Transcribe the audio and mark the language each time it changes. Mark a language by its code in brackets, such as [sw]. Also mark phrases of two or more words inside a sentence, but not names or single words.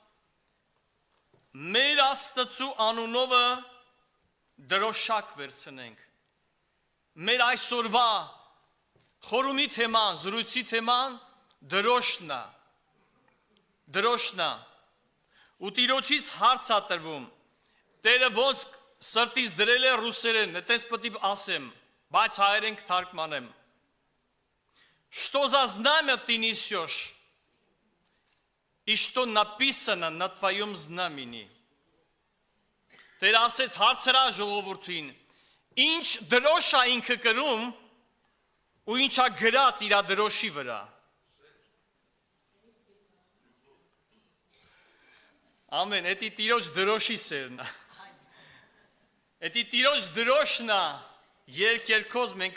[hy] մեր Աստծու անունովը դրոշակ վերցնենք։ Մեր այսօրվա խորումի թեման, զրույցի թեման դրոշնա, ու Տիրոջից հարց է տրվում, Տերը ոնց սրտից դրել է ռուսերեն, այդպես պետք է ասեմ, բայց հայերեն կթարգմանեմ, [ru] что за знамя ты несешь, и что написано на твоем знамени։ [hy] Տերը ասեց հարցրա ժողովրդին, ինչ դրոշ է ինքը կրում, ու ինչա գրած իր դրոշի վրա։ Ամեն, էդի Տիրոջ դրոշի սերն է։ Էդի Տիրոջ դրոշն է, երկերքոզ մենք